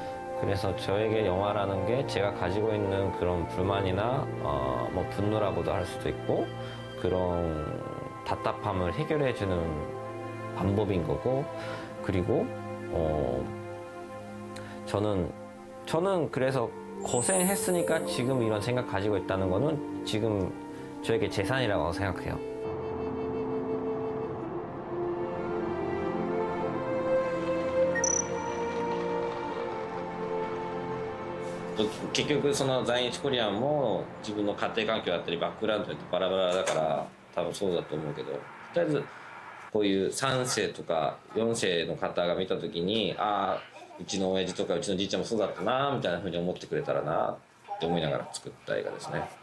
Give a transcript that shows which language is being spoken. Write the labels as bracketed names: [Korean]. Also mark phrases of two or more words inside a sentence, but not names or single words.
[Korean] 그래서 저에게 영화라는 게 제가 가지고 있는 그런 불만이나 뭐 분노라고도 할 수도 있고 그런 답답함을 해결해주는 방법인 거고, 그리고 저는 그래서 고생했으니까 지금 이런 생각 가지고 있다는 거는 지금 저에게 재산이라고 생각해요. [Japanese] 結局その在日コリアンも自分の家庭環境だったりバックグラウンドってバラバラだから多分そうだと思うけど、とりあえずこういう3世とか4世の方が見た時に、ああうちの親父とかうちのじいちゃんもそうだったなみたいな風に思ってくれたらなって思いながら作った映画ですね。